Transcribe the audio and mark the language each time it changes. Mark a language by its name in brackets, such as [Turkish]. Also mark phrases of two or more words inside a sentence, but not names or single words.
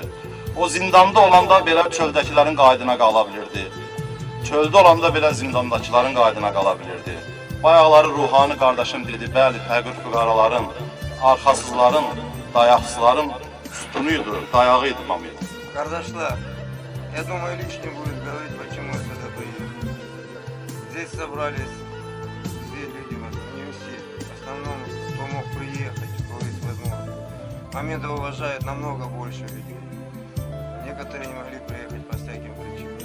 [Azerbaijani] O zindanda olanda belə çöldəkilərin qaydına qala bilirdi. Çöldə olanda belə zindandakıların qaydına qala bilirdi. Bayaqları ruhani qardaşım dedi, bəli, fəqir füqaraların, arxasızların, dayaqsızların sütunuydu, dayağıydı Mamed. Kardeşler, [Russian] я думаю, лишним будет говорить, почему я сюда приехал. Здесь собрались все люди, не все. В основном, кто мог приехать, кто есть возможность. Мамеда уважает намного больше людей. Некоторые не могли приехать по всяким причинам.